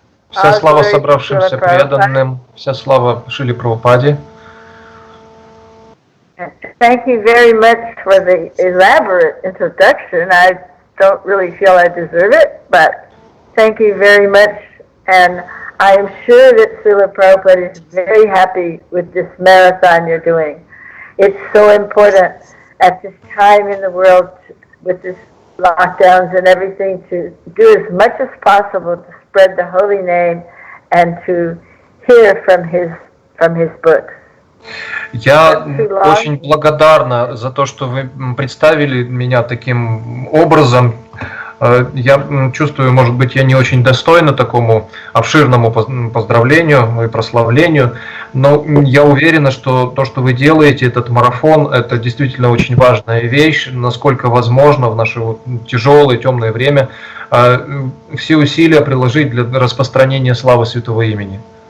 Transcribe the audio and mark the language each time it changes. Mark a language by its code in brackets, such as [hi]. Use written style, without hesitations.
[ru] Вся слава собравшимся преданным, вся слава Шриле Прабхупаде. [en] Thank you very much for the elaborate introduction. I don't really feel I deserve it, but thank you very much. And I am sure that Srila Prabhupada is very happy with this marathon you're doing. It's so important at this time in the world with this lockdowns and everything to do as much as possible to spread the holy name and to hear from his books. [ru] Я очень благодарна за то, что вы представили меня таким образом. Я чувствую, может быть, я не очень достойна такому обширному поздравлению и прославлению, но я уверена, что то, что вы делаете, этот марафон, это действительно очень важная вещь, насколько возможно в наше тяжелое, темное время все усилия приложить для распространения славы Святого Имени.